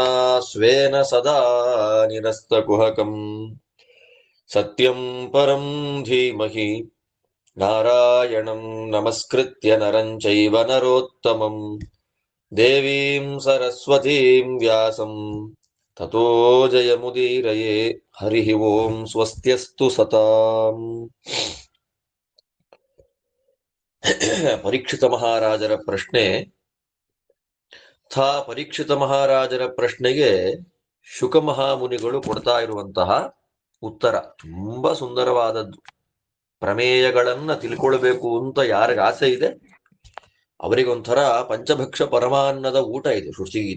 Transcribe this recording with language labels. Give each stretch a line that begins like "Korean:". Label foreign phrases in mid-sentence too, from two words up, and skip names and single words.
Sanskrit: स्वेन सदा निरस्तकुहकम् सत्यं परं धीमहि नारायणं नमस्कृत्य नरं चैव नरोत्तमं देवीं सरस्वतीं व्यासं ततो जयमुदीरये हरिः ओं स्वस्त्यस्तु सताम्
Kannada: ಪರೀಕ್ಷಿತ ಮಹಾರಾಜರ ಪ್ರಶ್ನೆ. ಪರೀಕ್ಷಿತ ಮಹಾರಾಜರ ಪ್ರಶ್ನೆಗೆ ಶುಕ ಮಹಾಮುನಿಗಳು ಕೊಡ್ತಾ ಇರುವಂತಹ ಉತ್ತರ ತುಂಬಾ ಸುಂದರವಾದದ್ದು. ಪ್ರಮೇಯಗಳನ್ನ ತಿಳ್ಕೊಳ್ಬೇಕು ಅಂತ ಯಾರಿಗ ಆಸೆ ಇದೆ ಅವರಿಗೊಂಥರ ಪಂಚಭಕ್ಷ ಪರಮಾನ್ನದ ಊಟ ಇದೆ ಸೃಷ್ಟಿಗೀತ.